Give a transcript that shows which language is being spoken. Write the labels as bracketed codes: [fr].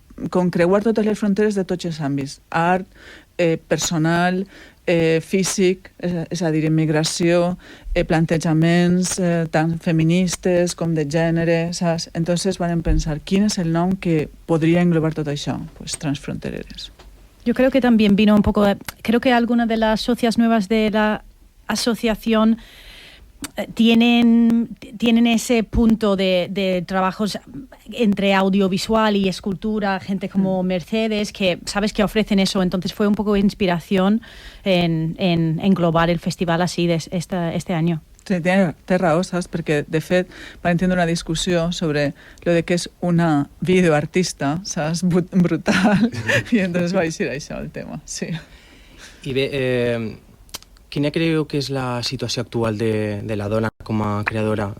[ca] com creuar totes les fronteres de tots els àmbits, art, personal, físic, és a dir, immigració, plantejaments tant feministes com de gènere, saps? Entonces vam pensar, quin és el nom que podria englobar tot això? Pues Transfrontereres. [es] Yo creo que también vino un poco, creo que algunas de las socias nuevas de la asociación tienen ese punto de trabajos entre audiovisual y escultura, gente como Mercedes, que sabes que ofrecen eso, entonces fue un poco de inspiración en englobar el festival así este año. [ca] Sí, té raó, saps? Perquè, de fet, vam tindre una discussió sobre lo de que és una videoartista, saps? Brutal, i entonces va eixir això el tema, sí. I bé, quina creu que és la situació actual de la dona com a creadora?